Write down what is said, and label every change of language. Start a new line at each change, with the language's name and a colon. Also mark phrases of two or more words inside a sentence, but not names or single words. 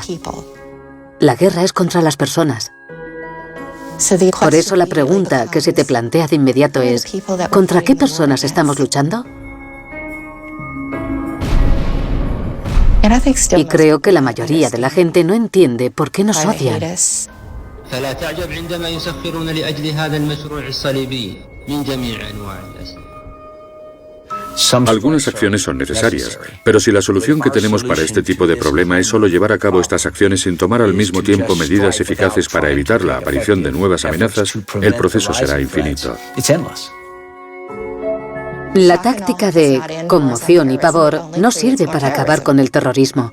Spanish: La guerra es contra las personas. Por eso la pregunta que se te plantea de inmediato es, ¿contra qué personas estamos luchando? Y creo que la mayoría de la gente no entiende por qué nos odian.
Arabic: فلا تعجب عندما يسخرون لأجل هذا المشروع الصليبي من جميع أنواع الأسلحة.
Spanish: Algunas acciones son necesarias, pero si la solución que tenemos para este tipo de problema es solo llevar a cabo estas acciones sin tomar al mismo tiempo medidas eficaces para evitar la aparición de nuevas amenazas, el proceso será infinito. La táctica de conmoción y pavor no sirve para acabar con el terrorismo.